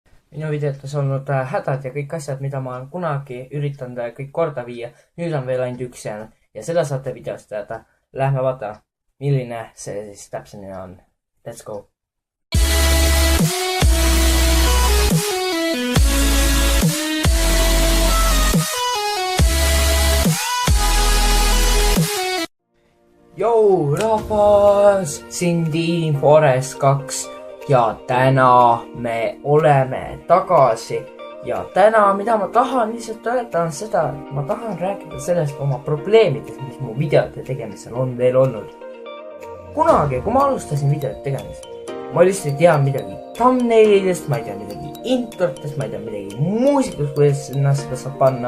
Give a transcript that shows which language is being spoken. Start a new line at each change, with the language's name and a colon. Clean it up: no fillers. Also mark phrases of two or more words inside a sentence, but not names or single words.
Estonian: minu videotes olnud hädad ja kõik asjad, mida ma olen kunagi üritanud kõik korda viia. Nüüd on veel ainult üks jäänud ja seda saate videost teada. Lähme vaata, milline see siis täpsemini on.
English: Let's go! Jou,
Estonian: rahvas! Siin Team Forest 2 ja täna me oleme tagasi. Ja täna, mida ma tahan lihtsalt öelda on seda, et ma tahan rääkida sellest oma probleemidest, mis mu videote tegemisel on veel olnud. Kunagi, kui ma alustasin videote tegemist, ma lihtsalt ei tea midagi thumbnailidest, ma ei tea midagi introtest, ma ei tea midagi muusikust, kuidas seda saab panna.